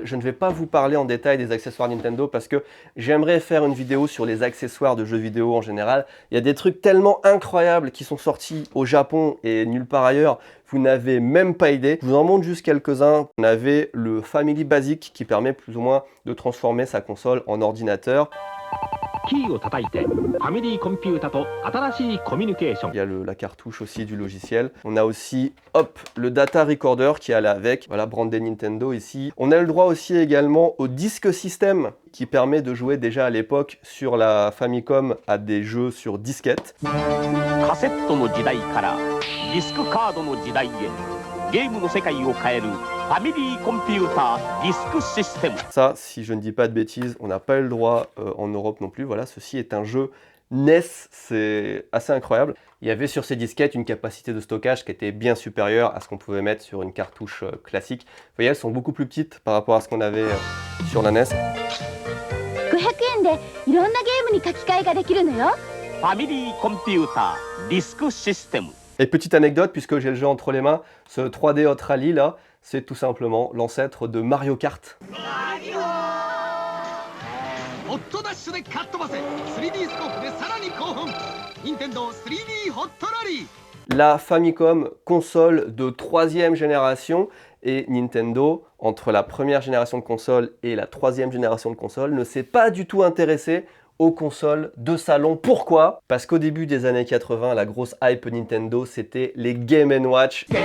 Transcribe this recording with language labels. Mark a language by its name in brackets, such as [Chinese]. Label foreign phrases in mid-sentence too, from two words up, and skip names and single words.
[French] Je ne vais pas vous parler en détail des accessoires Nintendo parce que j'aimerais faire une vidéo sur les accessoires de jeux vidéo en général. Il y a des trucs tellement incroyables qui sont sortis au Japon et nulle part ailleurs. Vous n'avez même pas idée. Je vous en montre juste quelques-uns. On avait le Family Basic qui permet plus ou moins de transformer sa console en ordinateur. [Japanese] キーを叩いてファミリーコンピュータと新しいコミュニケーション [French] Il y a la cartouche aussi du logiciel. On a aussi, hop, le [English] data recorder [French] qui allait avec. Voilà, brandé Nintendo ici. On a le droit aussi également au disque système qui permet de jouer déjà à l'époque sur la Famicom à des jeux sur disquette. [Japanese] カセットの時代からディスクカードの時代へゲームの世界を変えるファミリーコンピューターディスクシステム [French] Ça, si je ne dis pas de bêtises, on n'a pas eu le droit en Europe non plus. Voilà, ceci est un jeu NES, c'est assez incroyable. Il y avait sur ces disquettes une capacité de stockage qui était bien supérieure à ce qu'on pouvait mettre sur une cartouche classique. Vous voyez, elles sont beaucoup plus petites par rapport à ce qu'on avait sur la NES. [Japanese] 500円でいろんなゲームに書き換えができるのよ。ファミリーコンピューターディスクシステム [French] Et petite anecdote, puisque j'ai le jeu entre les mains, ce 3D Hot Rally là, c'est tout simplement l'ancêtre de Mario Kart. [Japanese] ホットダッシュでかっ飛ばせ 3D スコープでさらに興奮任天堂 3D ホットラリー [French] La Famicom, console de 3e génération, et Nintendo, entre la première génération de consoles et la 3e génération de consoles, ne s'est pas du tout intéressé aux consoles de salon. Pourquoi? Parce qu'au début des années 80, la grosse hype Nintendo, c'était les Game & Watch.